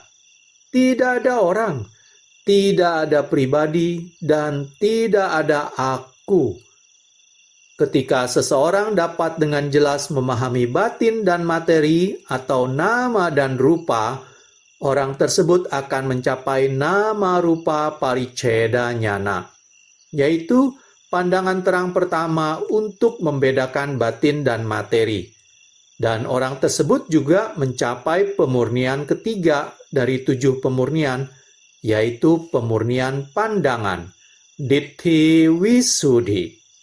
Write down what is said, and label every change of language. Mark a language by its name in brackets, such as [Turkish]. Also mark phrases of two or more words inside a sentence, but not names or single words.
[Indonesian] Tidak ada orang, tidak ada pribadi, dan tidak ada aku. Ketika seseorang dapat dengan jelas memahami batin dan materi atau nama dan rupa, orang tersebut akan mencapai [Pali] nama rupa pariccheda jnana, [Indonesian] yaitu pandangan terang pertama untuk membedakan batin dan materi. Dan orang tersebut juga mencapai pemurnian ketiga dari 7 pemurnian, yaitu pemurnian pandangan, [Pali] Ditthi Visuddhi.